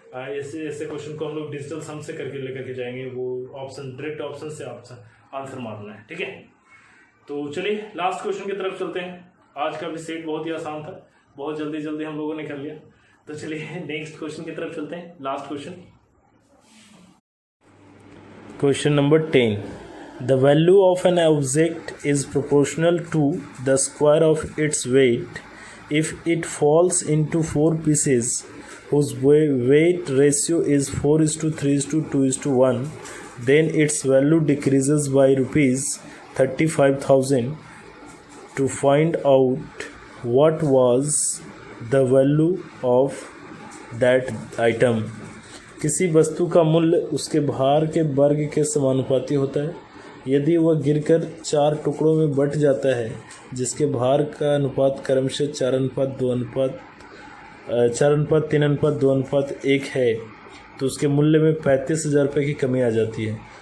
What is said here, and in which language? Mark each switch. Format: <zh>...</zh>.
<hi>ऐसे ऐसे क्वेश्चन को हम लोग डिजिटल सम से करके लेकर के जाएंगे, वो ऑप्शन डायरेक्ट ऑप्शन से आंसर मारना है, ठीक है। तो चलिए लास्ट क्वेश्चन की तरफ चलते हैं। आज का भी सेट बहुत ही आसान था, बहुत जल्दी हम लोगों ने कर लिया। तो चलिए नेक्स्ट क्वेश्चन की तरफ चलते हैं, last question.</hi> <en>Question number 10. The value of an object is proportional to the square of its weight. If it falls into 4 pieces, whose weight ratio is 4:3:2:1, then its value decreases by rupees 35,000. To find out what was the value of that item.</en> <hi>किसी वस्तु का मूल्य उसके भार के वर्ग के समानुपाती होता है। यदि वह गिरकर 4 टुकड़ों में बट जाता है जिसके भार का अनुपात क्रमशः 4:3:2:1 है तो उसके मूल्य में 35,000 रुपये की कमी आ जाती है।</hi>